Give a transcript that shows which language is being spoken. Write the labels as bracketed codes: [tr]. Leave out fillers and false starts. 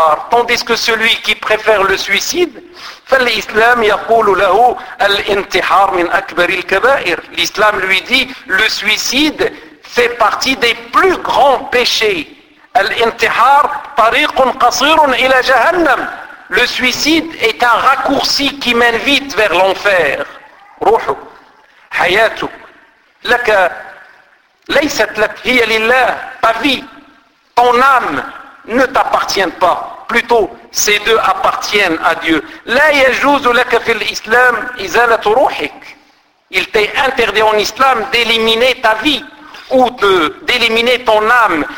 [fr] Tandis que celui qui préfère le suicide, [ar] فالإسلام يقول له الانتحار من أكبر الكبائر. [fr] L'islam lui dit, le suicide fait partie des plus grands péchés. [ar] الانتحار طريق قصير إلى جهنم. [fr] Le suicide est un raccourci qui mène vite vers l'enfer. [ar] روحه حياته لك ليست لك هي لله. [fr] Ta vie, ton âme ne t'appartient pas. Plutôt, ces deux appartiennent à Dieu. [ar] La yajuzu laka fil islam izalat ruhik. [fr] Il t'est interdit en islam d'éliminer ta vie ou d'éliminer ton âme.